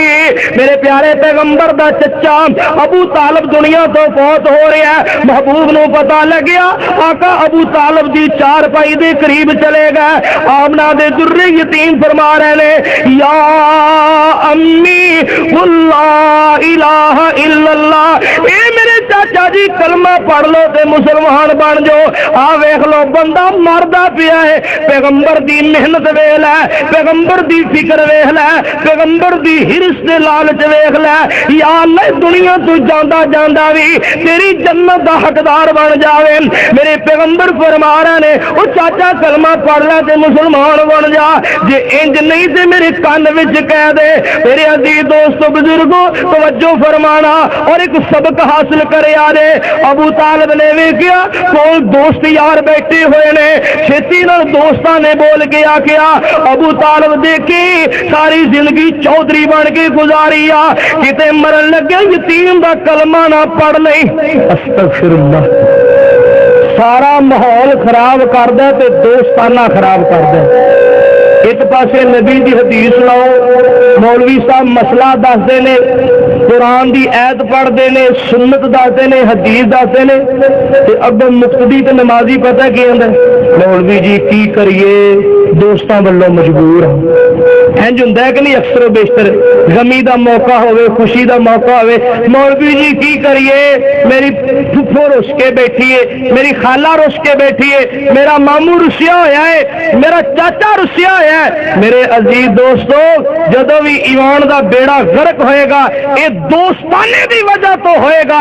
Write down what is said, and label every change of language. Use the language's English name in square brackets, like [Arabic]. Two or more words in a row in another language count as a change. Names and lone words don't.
[Punjabi] میرے پیارے پیغمبر دا چچا ابو طالب دنیا تو فوت ہو رہا ہے، محبوب نو پتا لگیا، آقا ابو طالب دی چار پائی دے قریب چلے گئے، آمنہ دے در یتیم فرما رہے نے [Arabic] یا امی قل لا الہ الا اللہ، [Punjabi] اے میرے چاچا جی کلمہ پڑھ لو تے مسلمان بن جو، آ ویکھ لو بندہ مردا پیا ہے، پیغمبر دی محنت ویکھ لے، پیغمبر دی فکر ویکھ لے، پیغمبر دی ہرس تے لالچ ویکھ لے، یا اللہ دنیا تو جاندا جاندا وی تیری جنت دا حقدار بن جاوے۔ میرے پیغمبر فرما رہے نے او چاچا کلمہ پڑھ لے تے مسلمان بن جا، جے انج نہیں تے میرے کان وچ کہہ دے۔ [Urdu] میرے عزیز دوستو بزرگو توجہ فرمانا اور ایک سبق حاصل کر کرے آ جائے. [Punjabi] ابو طالب نے ویکھیا کول دوست یار بیٹھے ہوئے نے, چھتی نال دوستاں نے بول کے آکھیا ابو طالب دیکھی ساری زندگی چودھری بن کے گزاری آ, کتے مرن لگے یتیم دا کلمہ نہ پڑھ لئی. [Arabic] استغفر اللہ. [Punjabi] سارا ماحول خراب کردا تے دوستانہ خراب کردا. ایک پاسے نبی دی حدیث سناؤ, مولوی صاحب مسئلہ دسدے نے, قرآن دی ایت پڑھتے ہیں, سنت دستے ہیں, حدیث دستے ہیں, اگوں مقتدی تے نمازی پتہ کی آندا مولوی جی کی کریے دوستاں والوں مجبور ہوں. انج ہوندا ہے کہ نہیں اکثر و بیشتر, غمی دا موقع ہوئے خوشی دا موقع ہوئے, مولوی جی کی کریے میری پھپھو رس کے بیٹھی ہے, میری خالہ رس کے بیٹھی ہے, میرا ماموں رسیا ہویا ہے, میرا چاچا رسیا ہویا ہے. میرے عزیز دوستو جدوں بھی ایمان دا بیڑا غرق ہوئے گا یہ دوستانے دی وجہ تو ہوئے گا.